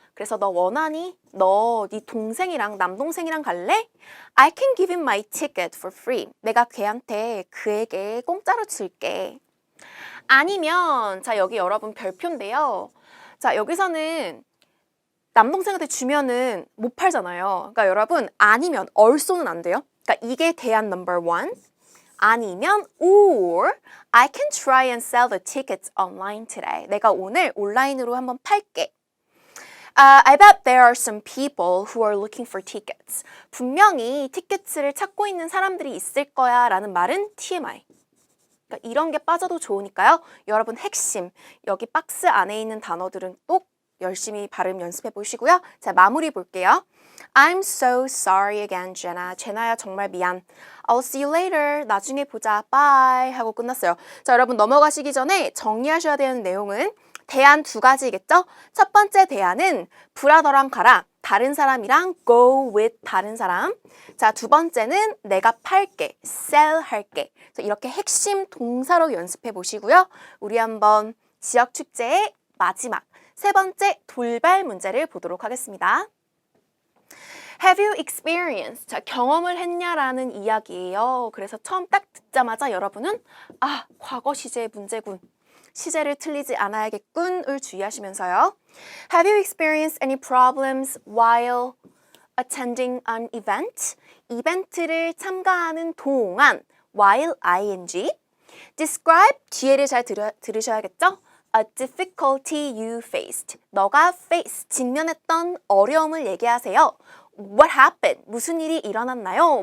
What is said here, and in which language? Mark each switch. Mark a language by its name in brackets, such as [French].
[Korean] 그래서 너 원하니? 너 네 동생이랑 남동생이랑 갈래? [English] I can give him my ticket for free. [Korean] 내가 걔한테 그에게 공짜로 줄게. 아니면 자 여기 여러분 별표인데요. 자 여기서는 남동생한테 주면은 못 팔잖아요. 그러니까 여러분 아니면 also는 안 돼요. 그러니까 이게 대안 number one. [English] 아니면 or I can try and sell the tickets online today. 내가 오늘 온라인으로 한번 팔게. I bet there are some people who are looking for tickets. [Korean] 분명히 티켓을 찾고 있는 사람들이 있을 거야 라는 말은 TMI. 그러니까 이런 게 빠져도 좋으니까요. 여러분 핵심, 여기 박스 안에 있는 단어들은 꼭 열심히 발음 연습해 보시고요. [English] 자, 마무리 볼게요. I'm so sorry again, Jenna. [Korean] 제나야 정말 미안. I'll see you later. 나중에 보자. Bye. 하고 끝났어요. 자, 여러분 넘어가시기 전에 정리하셔야 되는 내용은 대안 두 가지겠죠? 첫 번째 대안은 브라더랑 가라. 다른 사람이랑 go with 다른 사람. 자, 두 번째는 내가 팔게, sell 할게. 이렇게 핵심 동사로 연습해 보시고요. 우리 한번 지역 축제의 마지막 세 번째 돌발 문제를 보도록 하겠습니다. [English] Have you experienced? [Korean] 자, 경험을 했냐라는 이야기예요. 그래서 처음 딱 듣자마자 여러분은 아, 과거 시제 문제군. 시제를 틀리지 않아야겠군을 주의하시면서요. [English] Have you experienced any problems while attending an event? [Korean] 이벤트를 참가하는 동안 while ing describe 뒤에를 잘 들으셔야겠죠? [English] A difficulty you faced. [Korean] 너가 face, 직면했던 어려움을 얘기하세요. What happened? 무슨 일이 일어났나요?